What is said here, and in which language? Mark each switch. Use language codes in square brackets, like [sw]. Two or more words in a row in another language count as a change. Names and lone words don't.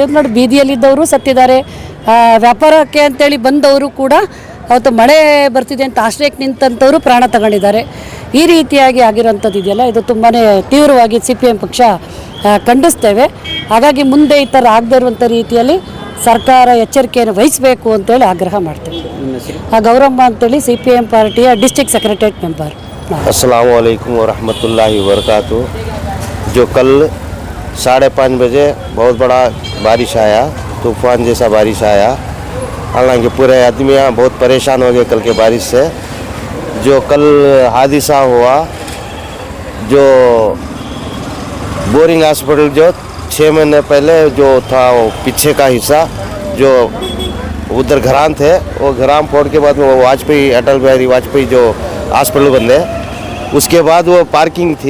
[kn] ನೋಡಿ ಬೀದಿಯಲ್ಲಿದ್ದವರು ಸತ್ತಿದ್ದಾರೆ, ವ್ಯಾಪಾರಕ್ಕೆ ಅಂತೇಳಿ ಬಂದವರು ಕೂಡ ಅವತ್ತು ಮಳೆ ಬರ್ತಿದೆ ಅಂತ ಆಶ್ರಯಕ್ಕೆ ನಿಂತಂಥವರು ಪ್ರಾಣ ತಗೊಂಡಿದ್ದಾರೆ. ಈ ರೀತಿಯಾಗಿ ಆಗಿರೋಂಥದ್ದು ಇದೆಯಲ್ಲ, ಇದು ತುಂಬಾ ತೀವ್ರವಾಗಿ CPM ಪಕ್ಷ ಖಂಡಿಸ್ತೇವೆ. ಹಾಗಾಗಿ ಮುಂದೆ ಈ ಥರ ಆಗದೇ ಇರುವಂಥ ರೀತಿಯಲ್ಲಿ ಸರ್ಕಾರ ಎಚ್ಚರಿಕೆಯನ್ನು ವಹಿಸಬೇಕು ಅಂತೇಳಿ ಆಗ್ರಹ ಮಾಡ್ತೇವೆ. ಗೌರಮ್ಮ ಅಂತೇಳಿ CPM ಪಾರ್ಟಿಯ [en] district secretariat member. [ar] السلام عليكم ورحمة الله وبركاته. [hi] जो कल 5:30 बजे बहुत बड़ा बारिश आया, तूफ़ान जैसा बारिश आया। हालांकि पूरे आदमियाँ बहुत परेशान हो गए कल के बारिश से। जो कल हादसा हुआ, जो बोरिंग हॉस्पिटल जो 6 महीने पहले जो था वो पीछे का हिस्सा जो उधर घरान थे, वो घरान फोड़ के बाद में वो वाजपेयी अटल बिहारी वाजपेयी जो हॉस्पिटल बंदे, उसके बाद वो पार्किंग थी।